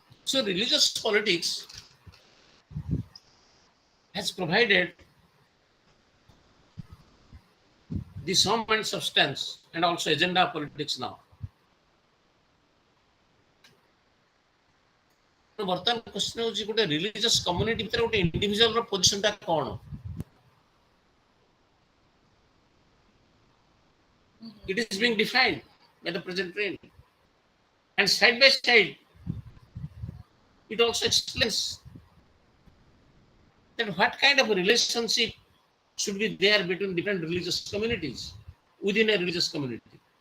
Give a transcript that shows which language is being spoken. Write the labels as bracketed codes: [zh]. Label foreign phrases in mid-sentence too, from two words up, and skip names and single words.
[en] So religious politics has provided the sum and substance and also agenda of politics now. [or] ବର୍ତ୍ତମାନ କ୍ୱେଶ୍ଚନ ହେଉଛି ଗୋଟେ [en] religious community [or] ଭିତରେ ଗୋଟେ [en] individual position [or] କ'ଣ? [en] It is being defined by the present trend. And side by side, it also explains that what kind of a relationship should be there between different religious communities within a religious community.